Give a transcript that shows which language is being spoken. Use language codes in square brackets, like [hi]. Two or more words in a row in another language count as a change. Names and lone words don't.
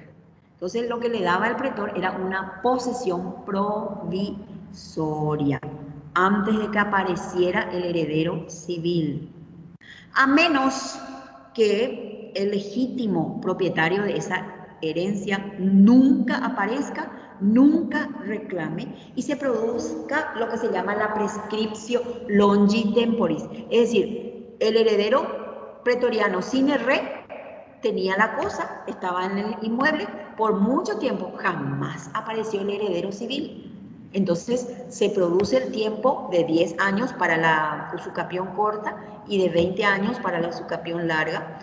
[es] Entonces lo que le daba el pretor era una posesión provisoria, antes de que apareciera el heredero civil. A menos que el legítimo propietario de esa herencia nunca aparezca, nunca reclame y se produzca lo que se llama la [la] prescriptio longi temporis. [es] Es decir, el heredero pretoriano sin el re tenía la cosa, estaba en el inmueble por mucho tiempo, jamás apareció el heredero civil. Entonces se produce el tiempo de 10 años para la usucapión corta y de 20 años para la usucapión larga.